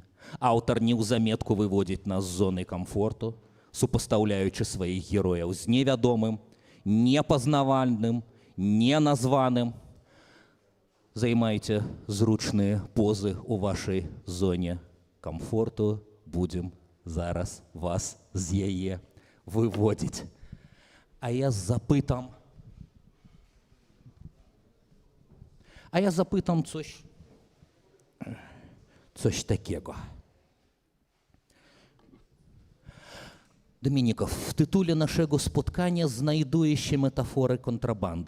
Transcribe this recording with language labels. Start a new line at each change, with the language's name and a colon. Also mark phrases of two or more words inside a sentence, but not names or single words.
Belarusian: Аўтар неўзаметку выводзіць нас з зоны камфорту, супастаўляючы сваіх герояў з невядомым, непазнавальным, неназваным. Займайце зручныя позы у вашай зоне камфорту. Будзем зараз вас з яе выводзіць. А я запытам
Polish: coś takiego. Dominików, w tytule naszego spotkania znajduje się metafory kontrabandy.